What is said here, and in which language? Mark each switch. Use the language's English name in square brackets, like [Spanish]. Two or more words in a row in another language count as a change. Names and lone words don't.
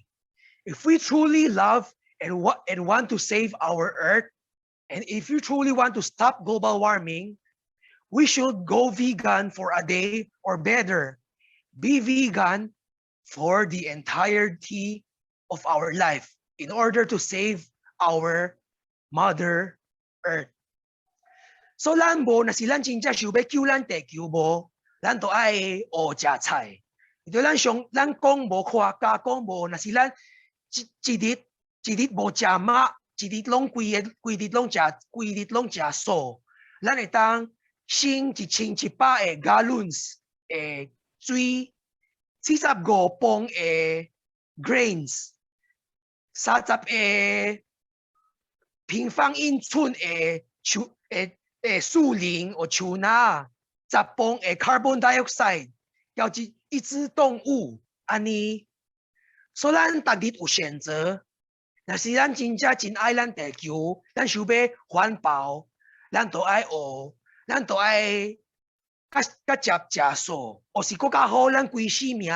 [English] If we truly love and want to save our earth, and if you truly want to stop global warming, we should go vegan for a day, or better, be vegan for the entirety of our life in order to save our Mother Earth. [Min Nan Chinese] So 咱无，若是咱真正想要救咱地球无，咱都爱学食菜。就咱讲无看家讲无，若是咱一日无食肉，一日拢规日拢食素，咱会当省1100个 gallons 的水，45磅的 grains， 30个平方英寸的树林或树林，10磅的 [English] carbon dioxide， [Min Nan Chinese] 要一只动物安尼。所以咱逐日有选择，若是咱真正真爱咱地球，咱想要环保，咱都爱学。咱都爱食素，或是更较好，咱规世